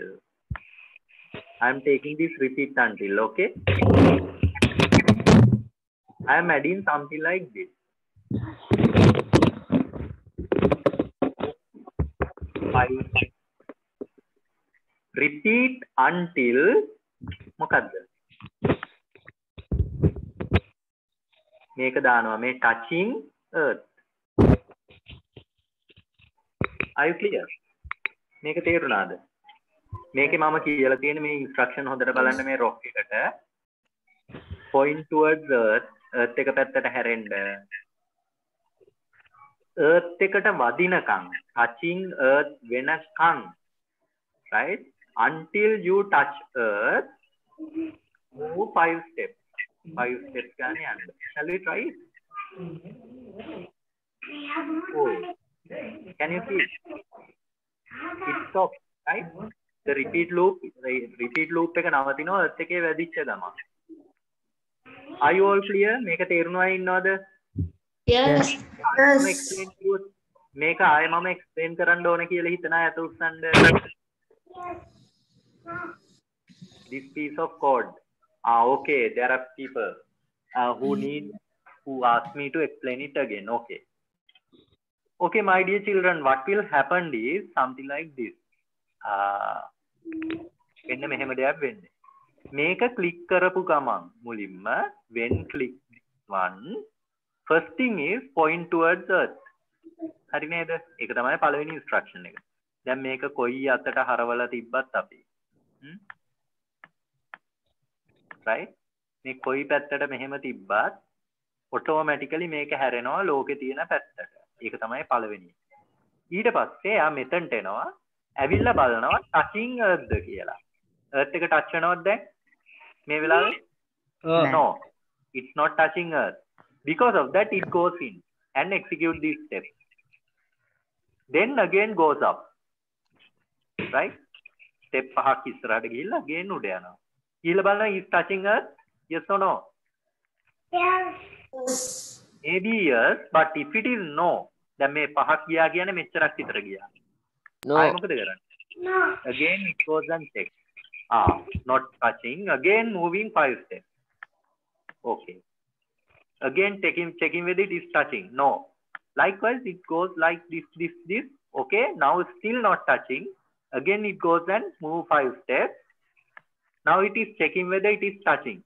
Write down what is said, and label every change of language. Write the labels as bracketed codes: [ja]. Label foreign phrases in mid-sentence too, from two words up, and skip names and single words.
[en] I am taking this repeat until, okay? I am adding something like this. Repeat until මොකද්ද? [si] මේක දානවා මේ [en] touching Earth. Are you clear? [si] මේක තේරුණාද? මේකේ මම කියලා තියෙන මේ instruction හොඳට බලන්න මේ rock එකට [en] point towards Earth [si] එක පැත්තට හැරෙන්න Earth එකට වදිනකම් [en] touching Earth [si] වෙනකම්, right? [en] Until you touch Earth, move 5 steps. [si] 5 steps ගන්න යන්න. [en] Shall we try it? Oh, can you see? It stops, right? The repeat loop [si] එක නවතිනවා Earth එකේ වැදිච්ච ගමන්. [en] Are you all clear? [si] මේක තේරුණා ඉන්නවද? [en] Yes. [si] මේක ආයෙ මම explain කරන්න ඕන කියලා හිතන අය අත උස්සන්න. [en] This piece of code. Okay, there are people who ask me to explain it again. Okay, my dear children, what will happen is something like this. [si] මෙන්න මෙහෙම දෙයක් වෙන්නේ. මේක ක්ලික් කරපු ගමන් මුලින්ම [en] when click one first thing is point towards earth. [si] හරි නේද? ඒක තමයි පළවෙනි instruction එක. දැන් මේක කොයි අතට හරවලා තිබ්බත් අපි right මේ කොයි පැත්තට මෙහෙම තිබ්බත් automatically මේක හැරෙනවා ලෝකේ තියෙන පැත්තට. ඒක තමයි පළවෙනි. ඊට පස්සේ යා මෙතනට එනවා ඇවිල්ලා බලනවා [en] touching earth [si] ද කියලා. earth එක touch වෙනවද දැන්? මේ වෙලාවේ? [en] No, it's not touching earth. Because of that it goes in and execute this step. Then again goes up. Right? [si] Step 5ක් ඉස්සරහට ගිහිල්ලා again උඩ යනවා. ඊළ බලනවා [en] is touching earth? Yes or no? Yes. Maybe yes, but if it is no, [si] දැන් මේ 5ක් ගියා කියන්නේ මෙච්චරක් විතර ගියා. [en] No. [si] ආයෙ මොකද කරන්නේ? [en] No. Again it goes and checks. Not touching. Again moving 5 steps. Okay. Again checking whether it is touching. No. Likewise it goes like this. Okay. Now still not touching. Again it goes and move 5 steps. Now it is checking whether it is touching.